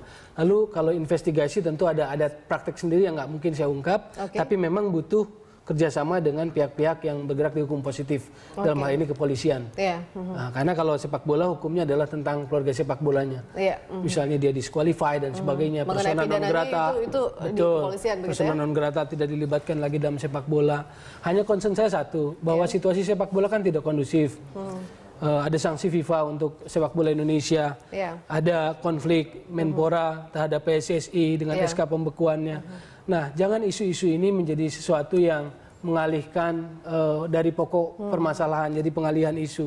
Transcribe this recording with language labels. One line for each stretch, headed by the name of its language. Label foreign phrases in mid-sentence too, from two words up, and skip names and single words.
Indonesian: Lalu kalau investigasi tentu ada praktek sendiri yang nggak mungkin saya ungkap, tapi memang butuh kerjasama dengan pihak-pihak yang bergerak di hukum positif, dalam hal ini kepolisian. Nah, karena kalau sepak bola hukumnya adalah tentang keluarga sepak bolanya. Misalnya dia disqualify dan sebagainya,
Latin: persona non grata, persona non grata
Indonesian: tidak dilibatkan lagi dalam sepak bola. Hanya concern saya satu, bahwa situasi sepak bola kan tidak kondusif. Ada sanksi FIFA untuk sepak bola Indonesia, ada konflik Menpora terhadap PSSI dengan SK pembekuannya. Nah, jangan isu-isu ini menjadi sesuatu yang mengalihkan dari pokok permasalahan, jadi pengalihan isu.